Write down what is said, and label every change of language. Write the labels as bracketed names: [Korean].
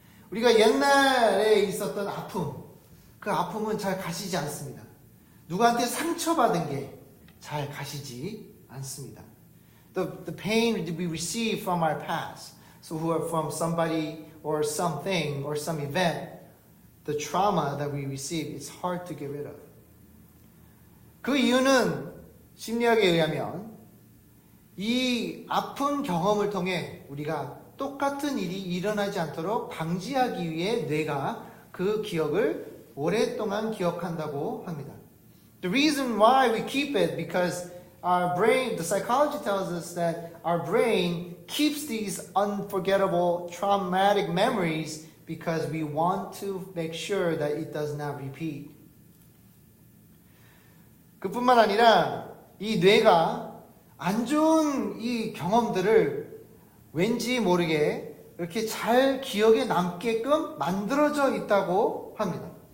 [Korean] 우리가 옛날에 있었던 아픔, 그 아픔은 잘 가시지 않습니다. 누구한테 상처받은 게 잘 가시지 않습니다. [English] The pain we receive from our past, so who are from somebody or something or some event, the trauma that we receive, it's hard to get rid of. [Korean] 그 이유는 심리학에 의하면 이 아픈 경험을 통해 우리가 똑같은 일이 일어나지 않도록 방지하기 위해 뇌가 그 기억을 오랫동안 기억한다고 합니다. [English] The reason why we keep it because our brain, the psychology tells us that our brain keeps these unforgettable traumatic memories because we want to make sure that it does not repeat. [Korean] 그뿐만 아니라 이 뇌가 안 좋은 이 경험들을 왠지 모르게 이렇게 잘 기억에 남게끔 만들어져 있다고 합니다.